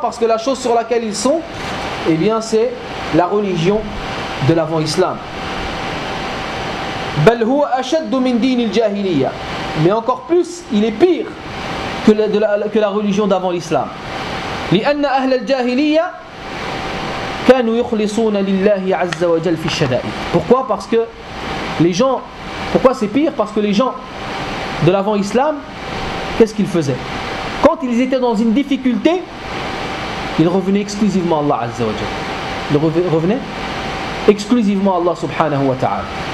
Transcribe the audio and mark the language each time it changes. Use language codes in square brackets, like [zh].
[fr] Parce que la chose sur laquelle ils sont, eh bien, c'est la religion de l'avant-islam. [ar] بل هو أشد من دين الجاهلية. [fr] Mais encore plus, il est pire que la religion d'avant l'islam. [ar] لأن أهل الجاهلية كانوا يخلصون لله عز وجل في الشدائد. [fr] Pourquoi? Parce que les gens. Pourquoi c'est pire? Parce que les gens de l'avant islam, qu'est-ce qu'ils faisaient? Quand ils étaient dans une difficulté, ils revenaient exclusivement à Allah Azza wa Jal. Ils revenaient exclusivement à Allah subhanahu wa ta'ala.